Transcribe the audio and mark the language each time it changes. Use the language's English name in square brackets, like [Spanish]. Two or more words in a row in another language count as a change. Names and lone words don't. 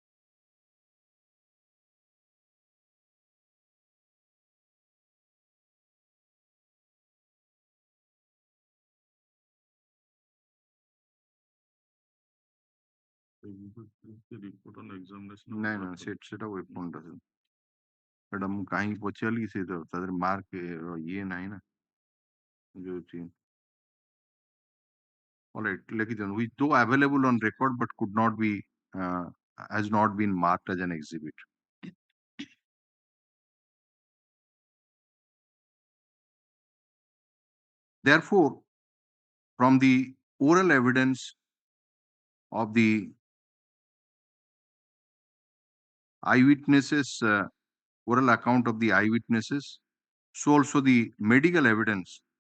[English] report on examination [Odia] ନାଇଁ ନା ସେଟା ୱେପନ୍ ଟା ସେଟା ମୁଁ କାହିଁକି ପଚାରିଲି ସେ ତା ଦେହରେ ମାର୍କ ଇଏ ନାହିଁ ନା ଯୋଉ [English] all right [Odia] ଲେଖିଦିଅନ୍ତୁ [English] which though available on record but could not be has not been marked as an exhibit. Therefore, from the oral evidence of the eyewitnesses, oral account of the eyewitnesses, so also the medical evidence,